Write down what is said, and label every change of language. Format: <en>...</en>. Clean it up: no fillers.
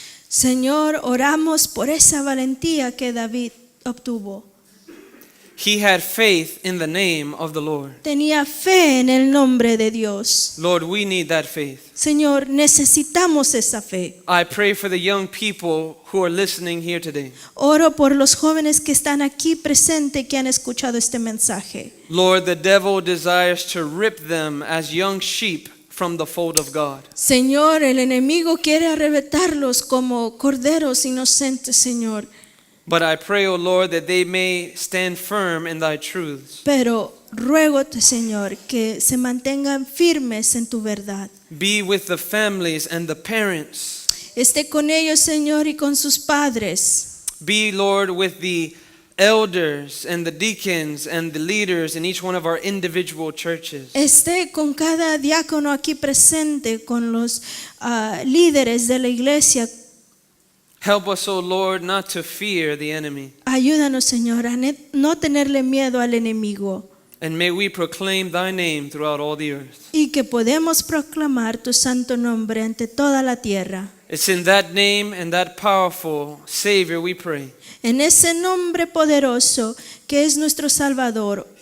<es>Señor, oramos por esa valentía que David obtuvo.</es> <en>He had faith in the name of the Lord.</en> <es>Tenía fe en el nombre de Dios.</es> <en>Lord, we need that faith.</en> <es>Señor, necesitamos esa fe.</es> <en>I pray for the young people who are listening here today.</en> <es>Oro por los jóvenes que están aquí presentes que han escuchado este mensaje.</es> <en>Lord, the devil desires to rip them as young sheep from the fold of God.</en> <es>Señor, el enemigo quiere arrebatarlos como corderos inocentes, Señor.</es> <en>But I pray, O Lord, that they may stand firm in thy truths.</en> <es>Pero ruégote, Señor, que se mantengan firmes en tu verdad.</es> <en>Be with the families and the parents.</en> <es>Esté con ellos, Señor, y con sus padres.</es> <en>Be, Lord, with the elders and the deacons and the leaders in each one of our individual churches.</en> <es>Esté con cada diácono aquí presente, con los líderes de la iglesia.</es> <en>Help us, O Lord, not to fear the enemy.</en> <es>Ayúdanos, Señor, a no tenerle miedo al enemigo.</es> <en>And may we proclaim thy name throughout all the earth.</en> <es>Y que podemos proclamar tu santo nombre ante toda la tierra.</es> <en>It's in that name and that powerful Savior we pray.</en> <es>En ese nombre poderoso que es nuestro Salvador,</es>